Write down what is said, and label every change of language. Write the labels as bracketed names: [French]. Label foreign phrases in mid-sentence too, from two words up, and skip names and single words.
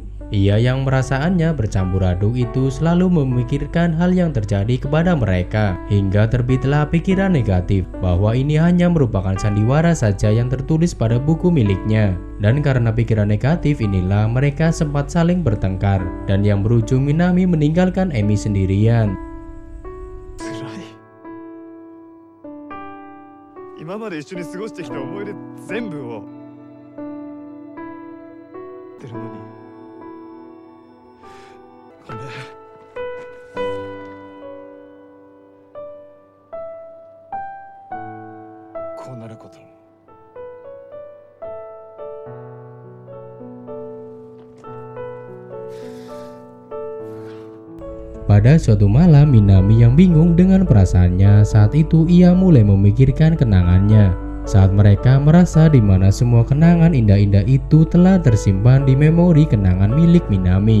[Indonesian] Ia yang perasaannya bercampur aduk itu selalu memikirkan hal yang terjadi kepada mereka, hingga terbitlah pikiran negatif bahwa ini hanya merupakan sandiwara saja yang tertulis pada buku miliknya. Dan karena pikiran negatif inilah mereka sempat saling bertengkar, dan yang berujung Minami meninggalkan Emi sendirian. [Japanese] 今まで一緒に過ごしてきた思い出全部をってるのにごめん。こうなることも。 [Indonesian] Pada suatu malam, Minami yang bingung dengan perasaannya. Saat itu ia mulai memikirkan kenangannya. Saat mereka merasa di mana semua kenangan indah-indah itu telah tersimpan di memori kenangan milik Minami.